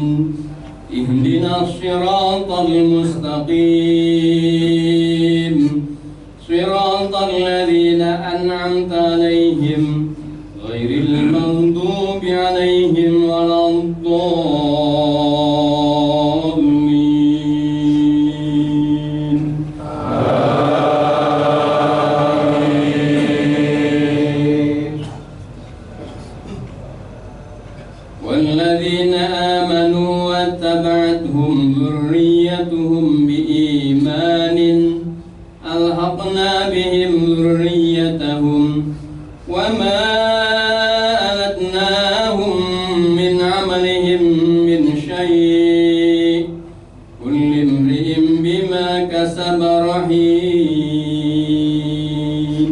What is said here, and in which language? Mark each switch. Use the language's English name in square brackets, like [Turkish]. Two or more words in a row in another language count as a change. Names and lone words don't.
[Arabic] اهدنا الصراط المستقيم. صراط الذين أنعمت عليهم غير المغضوب عليهم ولا الضالين. والذين آمنوا واتبعتهم ذريتهم بإيمان ألحقنا بهم ذريتهم وما ألتناهم من عملهم من شيء كل امرئ بما كسب رهين.